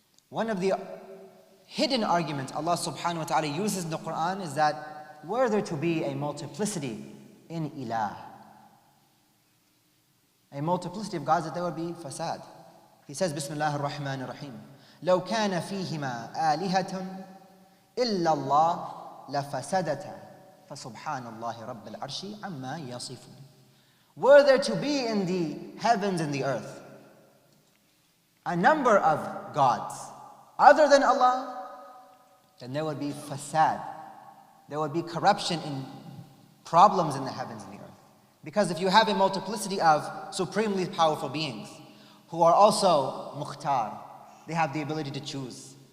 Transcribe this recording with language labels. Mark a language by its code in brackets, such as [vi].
[en] One of the hidden arguments Allah subhanahu wa ta'ala uses in the Quran is that were there to be a multiplicity in ilah, a multiplicity of gods, that there would be fasad. He says, [ar] Bismillah ar-Rahman ar-Rahim, لو كان فيهما آلهة إلا الله لفسدتا فسبحان الله رب العرش عما يصفون. [en] Were there to be in the heavens and the earth a number of gods other than Allah, then there would be fasad. There would be corruption in problems in the heavens and the earth. Because if you have a multiplicity of supremely powerful beings who are also mukhtar, they have the ability to choose.